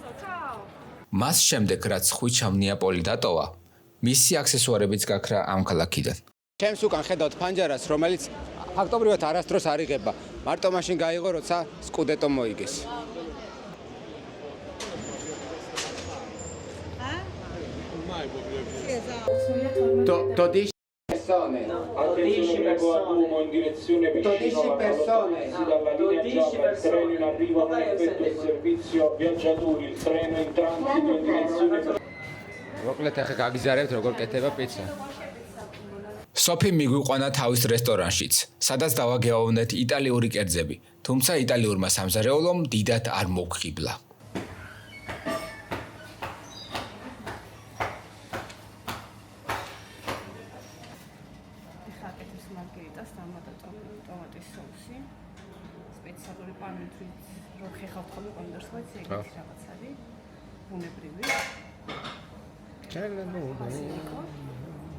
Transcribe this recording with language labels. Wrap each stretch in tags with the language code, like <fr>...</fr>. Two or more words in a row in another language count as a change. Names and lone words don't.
<ka>Ciao! მას შემდეგ რაც ხვიჩამ ნეაპოლი დატოვა, მისი აქსესუარებიც გაქრა ამ ქალაქიდან. ჩემს უკან ხედავთ ფანჯარას, რომელიც ფაქტობრივად არასდროს არ იღება. მარტო მაშინ გაიღო, როცა სკუდეტო მოიგეს.</ka> <it>Persone. 12 persone in direzione vicino alla dalla linea gialla, il treno in arrivo non effettua il servizio viaggiatori, il treno in transito in direzione</it> <ka>მოკლედ ახლა გაგიზარებთ როგორ კეთება პიცა. სოფი მიგვიყვანა თავის რესტორანშიც, სადაც დავაგეოვნეთ იტალიური კერძები, თუმცა იტალიურმა სამზარეულომ დიდად არ მოგხიბლა. ხაკეთის მარგერიტას ტომატის სოუსი, სპეციალური პანინით, რო ხეხავთ ხოლმე პონდორს ხო იცი ეგეთი რაღაც არის, ბუნებრივი.</ka>